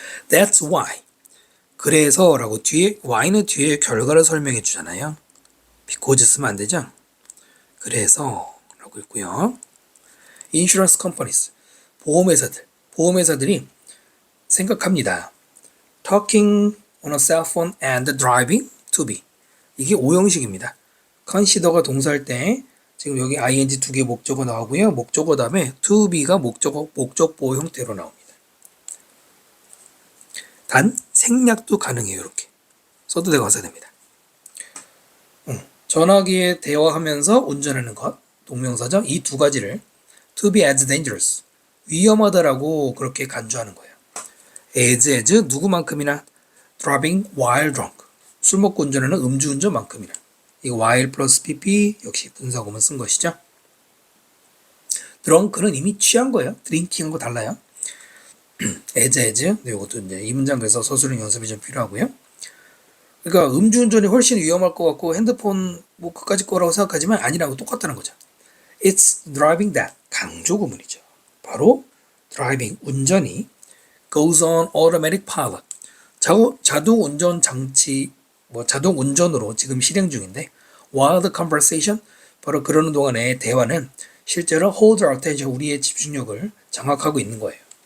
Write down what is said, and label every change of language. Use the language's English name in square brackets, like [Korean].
[English] That's why [Korean] 그래서 라고 뒤에 why는 뒤에 결과를 설명해 주잖아요. because 쓰면 안 되죠? 그래서 라고 있고요. [English] Insurance companies [Korean] 보험회사들이 생각합니다. [English] Talking on a cell phone and driving to be [Korean] 이게 오형식입니다. consider가 동사할 때 지금 여기 ing 두 개 목적어 나오고요. 목적어 다음에 to be가 목적보호 형태로 나옵니다. 단 생략도 가능해요. 이렇게 써도 되고 써야 됩니다. 전화기에 대화하면서 운전하는 것 동명사죠. 이 두 가지를 [English] to be as dangerous [Korean] 위험하다라고 그렇게 간주하는 거예요. as 누구만큼이나 [English] driving while drunk [Korean] 술 먹고 운전하는 음주운전만큼이나 이거 while 플러스 pp 역시 분사구문 쓴 것이죠. drunk는 이미 취한 거예요. drinking하고 달라요. as 이것도 이제 이 문장 그래서 서술형 연습이 좀 필요하고요. 그러니까 음주운전이 훨씬 위험할 것 같고 핸드폰 뭐 그까짓 거라고 생각하지만 아니라고 똑같다는 거죠. [English] It's driving that [Korean] 강조 구문이죠. 바로 driving 운전이 [English] goes on automatic pilot [Korean] 자동 운전 장치 자동 운전으로 지금 실행 중인데 [English] while the conversation [Korean] 바로 그러는 동안에 대화는 실제로 [English] hold our attention [Korean] 우리의 집중력을 장악하고 있는 거예요.